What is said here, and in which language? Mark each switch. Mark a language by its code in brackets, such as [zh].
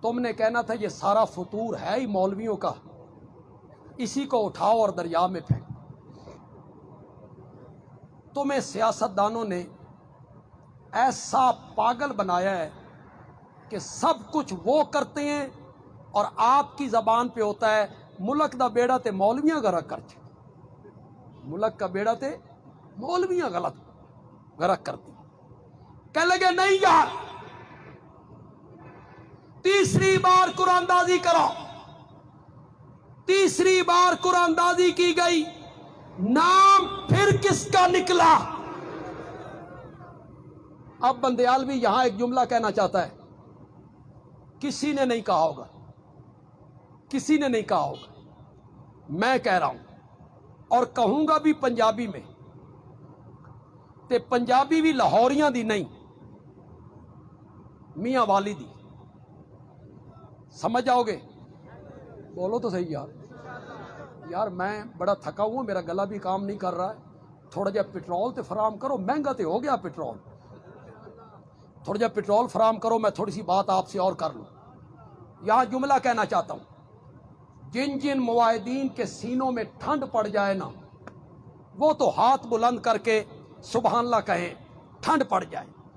[ur] تم نے کہنا تھا یہ سارا فطور ہے ہی مولویوں کا, اسی کو اٹھاؤ اور دریا میں پھینک. تمہیں سیاستدانوں نے ایسا پاگل بنایا ہے کہ سب کچھ وہ کرتے ہیں اور آپ کی زبان پہ ہوتا ہے [pa] ملک دا بیڑا تے مولویاں غرق کر چھے. ملک کا بیڑا تے مولویاں غرق کرتی. [ur] کہنے لگے نہیں یار, تیسری بار قرآن اندازی کرو. تیسری بار قرآن اندازی کی گئی. نام پھر کس کا نکلا؟ اب بندیال بھی یہاں ایک جملہ کہنا چاہتا ہے. کسی نے نہیں کہا ہوگا, کسی نے نہیں کہا ہوگا, میں کہہ رہا ہوں اور کہوں گا بھی پنجابی میں. [pa] تے پنجابی بھی لاہوریاں دی نہیں, میاں والی دی. [ur] سمجھ آؤ گے؟ بولو تو صحیح یار میں بڑا تھکا ہوں, میرا گلا بھی کام نہیں کر رہا ہے. [pa] تھوڑا جا پٹرول تے فراہم کرو, مہنگا تے ہو گیا پٹرول. [ur] تھوڑا جا پٹرول فراہم کرو, میں تھوڑی سی بات آپ سے اور کر لوں. یہاں جملہ کہنا چاہتا ہوں, جن جن معاہدین کے سینوں میں ٹھنڈ پڑ جائے نا, وہ تو ہاتھ بلند کر کے سبحان اللہ کہیں, ٹھنڈ پڑ جائے.